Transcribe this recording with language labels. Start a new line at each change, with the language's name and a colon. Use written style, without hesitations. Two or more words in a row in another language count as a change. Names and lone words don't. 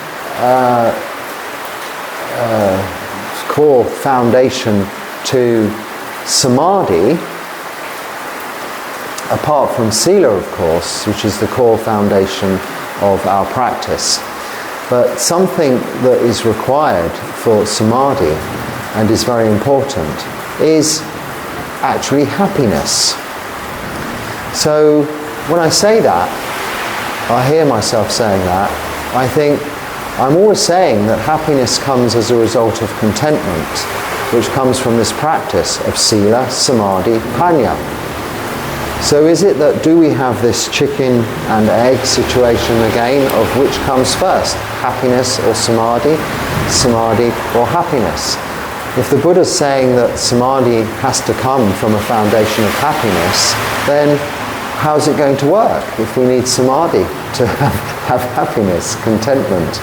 English: core foundation to samadhi, apart from sila, of course, which is the core foundation of our practice, but something that is required for samadhi and is very important is actually happiness. So when I say that, I hear myself saying that, I think I'm always saying that happiness comes as a result of contentment, which comes from this practice of
Pali: sila, samadhi, panya.
English: So is it that do we have this chicken and egg situation again, of which comes first, happiness or samadhi, samadhi or happiness? If the Buddha's saying that samadhi has to come from a foundation of happiness, then how's it going to work if we need samadhi to have happiness, contentment?